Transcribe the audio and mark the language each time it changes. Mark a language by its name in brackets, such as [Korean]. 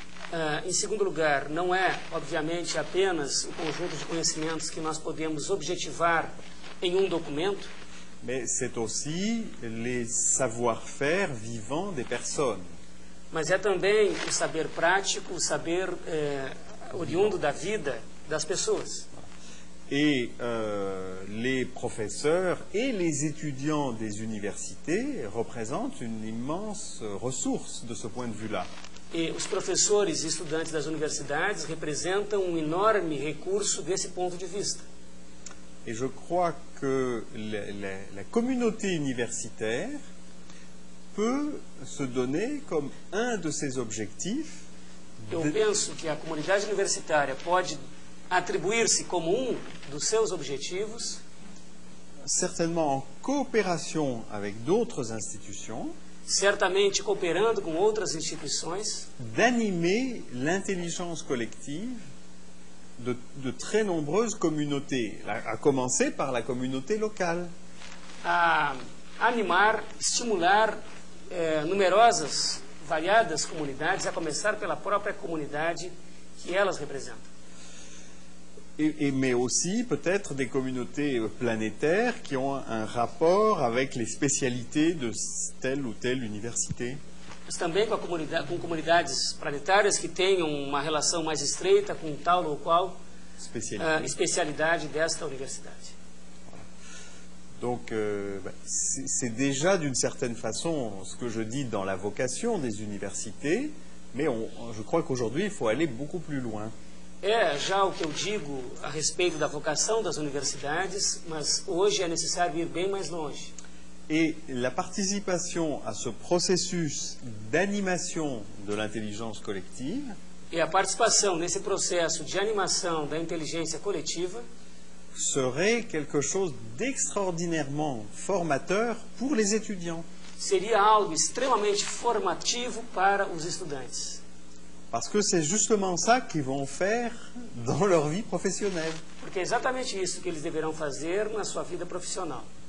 [Portuguese] Em segundo lugar, não é, obviamente, apenas o conjunto de conhecimentos que nós podemos objetivar em um documento, [French] mais c'est aussi les savoir-faire vivants des personnes. [Portuguese] mas é também o saber prático, o saber oriundo da vida das pessoas. [French] Et les professeurs et les étudiants des universités représentent une immense ressource de ce point de vue-là. [Portuguese] E os professores e estudantes das universidades representam um enorme recurso desse ponto de vista. [French] Et je crois que la communauté universitaire peut se donner comme un de ses objectifs [Portuguese] Eu penso que a comunidade universitária pode atribuir-se como um dos seus objetivos, [French] certainement en coopération avec d'autres institutions, [Portuguese] certamente cooperando com outras instituições, [French] d'animer l'intelligence collective de très nombreuses communautés, à commencer par la communauté locale. [Portuguese] a animar, estimular numerosas, variadas comunidades, a começar pela própria comunidade que elas representam. [French] Mais aussi peut-être des communautés planétaires qui ont un rapport avec les spécialités de telle ou telle université. [Portuguese] Mas também com comunidades planetárias que tenham uma relação mais estreita com tal ou qual especialidade desta universidade. [French] Donc, c'est déjà d'une certaine façon ce que je dis dans la vocation des universités, mais je crois qu'aujourd'hui, il faut aller beaucoup plus loin. [Portuguese] É já o que eu digo a respeito da vocação das universidades, mas hoje é necessário ir bem mais longe. [French] Et la participation à ce processus d'animation de l'intelligence collective [Portuguese] E a participação nesse processo de animação da inteligência coletiva [French] serait quelque chose d'extraordinairement formateur pour les étudiants. [Portuguese] seria algo extremamente formativo para os estudantes. [French] Parce que c'est justement ça qu'ils vont faire dans leur vie professionnelle. [Portuguese] Porque é exatamente isso que eles deverão fazer na sua vida profissional.